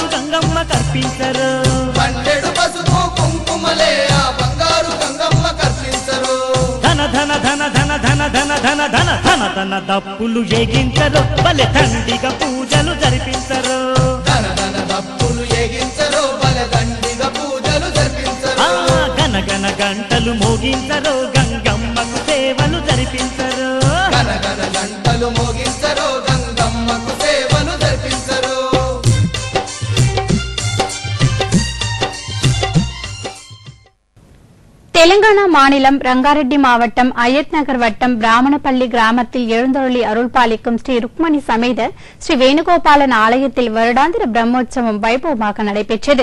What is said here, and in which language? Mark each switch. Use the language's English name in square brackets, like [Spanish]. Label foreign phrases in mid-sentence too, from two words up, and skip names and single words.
[Telugu] గంగమ్మ కర్పించరో బండెడు పసుపు కుంకుమలే ఆ బంగారు గంగమ్మ కర్పించరో ధన ధన ధన ధన ధన ధన ధన ధన ధన ధన దప్పులు ఏగించరో బలి దండిగ పూజలు జరిపించరో ధన ధన దప్పులు ఏగించరో బలి దండిగ పూజలు జరిపించరో గన గన గంటలు మోగించరో గంగమ్మకు సేవలు జరిపించరో గన గన గంటలు మోగించరో గంగమ్మకు సేవలు జరిపించరో. [Tamil] தெலுங்கானா மாநிலம் ரங்காரெட்டி மாவட்டம் அயத் நகர் வட்டம் பிராமணப்பள்ளி கிராமத்தில் எழுந்தருளி அருள்பாலிக்கும் ஸ்ரீ ருக்மணி சமேத ஸ்ரீ வேணுகோபாலன் ஆலயத்தில் வருடாந்திர பிரம்மோற்சவம் வைபவமாக நடைபெற்றது.